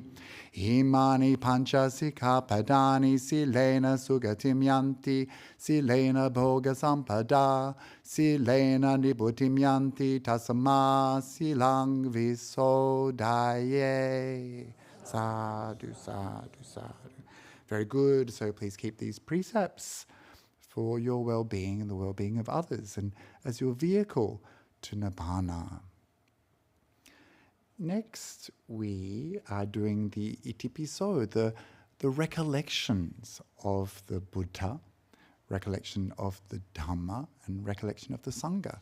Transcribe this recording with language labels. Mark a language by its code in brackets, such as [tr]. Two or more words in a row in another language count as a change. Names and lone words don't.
[pi] Imani pancha sikkhapadani silena sugatim yanti. Silena bhoga sampada. Silena nibbuttim yanti. Tasma silang visodaye. Sadhu, sadhu, sadhu. [en] Very good. So please keep these precepts for your well-being and the well-being of others and as your vehicle to Nibbana. Next, we are doing the itipiso, the recollections of the Buddha, recollection of the Dhamma, and recollection of the Sangha.